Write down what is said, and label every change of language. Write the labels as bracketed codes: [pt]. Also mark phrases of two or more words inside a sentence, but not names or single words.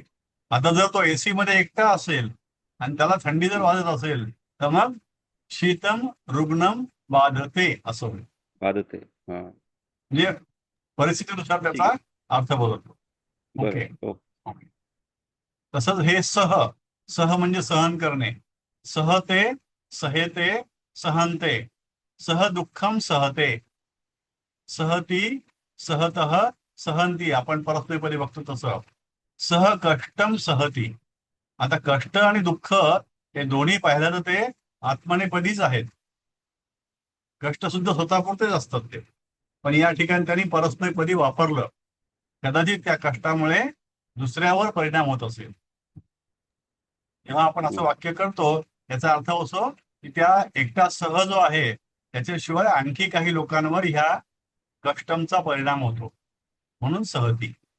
[mr] आता जर तो एसी मध्ये एकटा असेल आणि त्याला थंडी जर वाजत असेल तर मग [sa] शीतम रुग्णम बाधते [mr] असं होईल. बाधते. हा. म्हणजे परिस्थितीनुसार ठीक त्याचा आहे. अर्थ बदलतो. ओके. बरोबर. ओके. ओके. तसंच हे सह, सह म्हणजे सहन करणे. [sa] सहते, सहेते, सहनते. सह दुःखम सहते. सहती, सहतः, सहंती. [mr] आपण परस्मैपदी बघतो तसं. [sa] सह कष्टम सहती. [mr] आता कष्ट आणि दुःख हे दोन्ही पाहिलं तर ते आत्मनेपदीच आहेत. कष्ट सुद्धा स्वतःपुरतेच असतात ते. पण या ठिकाणी त्यांनी परस्मैपदी वापरलं, कदाचित त्या कष्टामुळे दुसऱ्यावर परिणाम होत असेल. जेव्हा आपण असं वाक्य करतो याचा अर्थ असो की त्या एकटा सह जो आहे त्याच्याशिवाय आणखी काही लोकांवर ह्या कष्टमचा परिणाम होतो म्हणून सहती.